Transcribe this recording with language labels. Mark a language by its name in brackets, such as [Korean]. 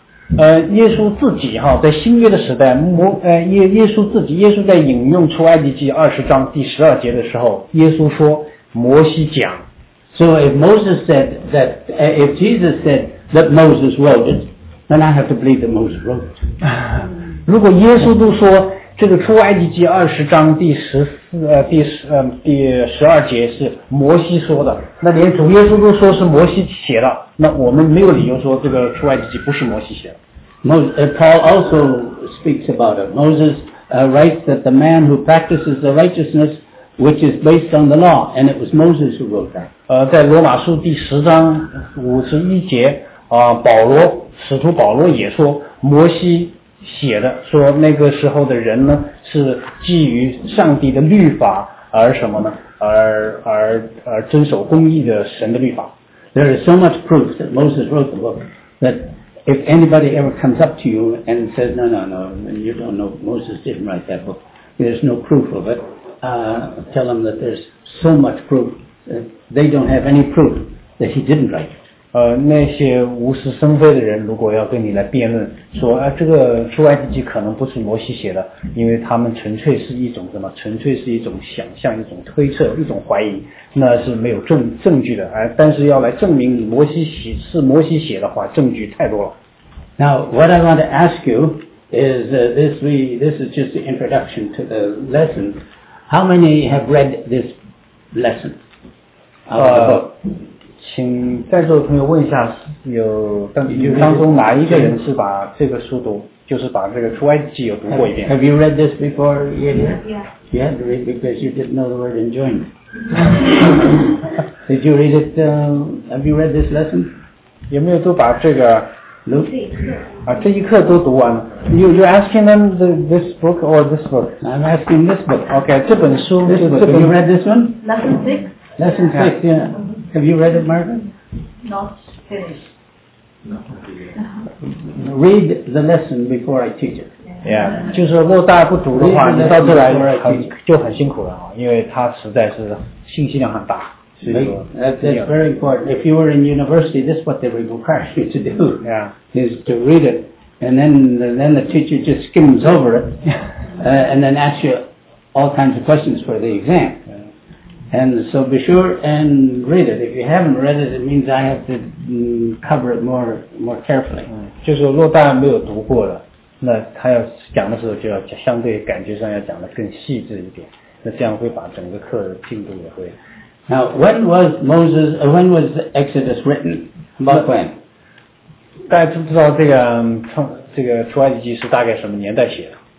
[Chinese] 耶稣自己哈，在新约的时代，耶稣在引用出埃及记二十章第十二节的时候，耶稣说摩西讲。 [English] So if Moses said that, if Jesus said that Moses wrote it, then I have to believe that Moses wrote it. [Chinese] 如果耶稣都说这个出埃及记二十章第十二节是摩西说的，那连主耶稣都说是摩西写的，那我们没有理由说这个出埃及记不是摩西写的。 [English] Paul also speaks about it. Moses writes that the man who practices the righteousness which is based on the law, and it was Moses who wrote that. [Chinese] 在罗马书第十章五十一节保罗使徒保罗也说摩西写的，说那个时候的人呢是基于上帝的律法而什么呢？而遵守公义的神的律法。 [English] There is so much proof that Moses wrote the book that if anybody ever comes up to you and says, "No, no, no, you don't know, Moses didn't write that book," there's no proof of it. Tell them that there's so much proof that they don't have any proof that he didn't write it. [Chinese] 那些无事生非的人如果要跟你来辩论说这个出埃及记可能不是摩西写的，因为他们纯粹是一种什么，纯粹是一种想象，一种推测，一种怀疑，那是没有证据的。但是要来证明你摩西写的话，证据太多了。 [English] Now what I want to ask you is this is just the introduction to the lesson. How many have read this lesson out of the book? [Chinese] 请在座的朋友问一下，有当中哪一个人是把这个书读，就是把这个出埃及记有读过一遍 [English] ？Have you read this before? Yeah. Yeah. You had to read because you didn't know the word enjoyment. Did you read it? Have you read this lesson? [Chinese] 有没有都把这个？这一课。这一课都读完了。 [English] You asking them this book or this book? I'm asking this book. Okay. [Chinese] 这本书。 [English] This book. Have you read this one? Lesson six. Lesson six. Yeah. Have you read it, Marvin? Not finished. Read the lesson before I teach it. Yeah. [Chinese] 就是如果大家不读的话，你到这来就很辛苦了，因为它实在是信息量很大。 [English] That's very important. If you were in university, this is what they would require you to do. Yeah. Is to read it, and then the teacher just skims over it, and then asks you all kinds of questions for the exam. And so be sure and read it. If you haven't read it, it means I have to cover it more carefully. [Chinese] 就是若大家没有读过的，那他要讲的时候就要相对感觉上要讲的更细致一点，那这样会把整个课的进度也会。 [English] Now, when was Moses, when was Exodus written? About when? [Chinese] 大家知不知道这个出埃及记是大概什么年代写的？